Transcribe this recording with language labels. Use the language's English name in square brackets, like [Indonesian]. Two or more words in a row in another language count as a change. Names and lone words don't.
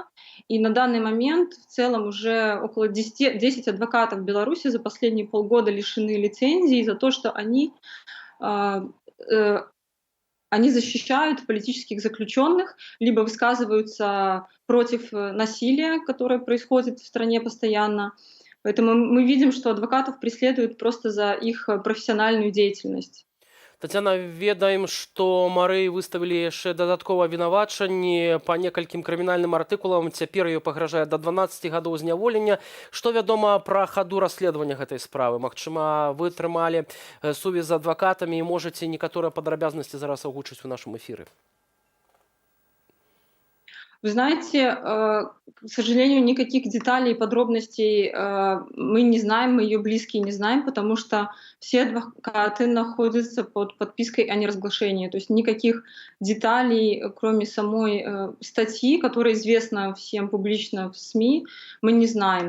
[Russian] И на данный момент в целом уже около 10 адвокатов в Беларуси за последние полгода лишены лицензии за то, что они защищают политических заключенных, либо высказываются против насилия, которое происходит в стране постоянно. Поэтому мы видим, что адвокатов преследуют просто за их профессиональную деятельность. [Belarusian] Тацяна, ведаем, што Марыі выставілі яшчэ дадаткова абвінавачанні па некалькім крымінальным артыкулам. Цяпер ёй пагражае да 12 гадоў зняволення. Што вядома пра хаду расследавання гэтай справы? Магчыма, вы трымалі сувязь з адвакатамі і можаце некаторыя падрабязнасці зараз агучыць у нашым эфіры? [Russian] Вы знаете, к сожалению, никаких деталей и подробностей мы не знаем, мы ее близкие не знаем, потому что все адвокаты находятся под подпиской о неразглашении. То есть никаких деталей, кроме самой статьи, которая известна всем публично в СМИ, мы не знаем.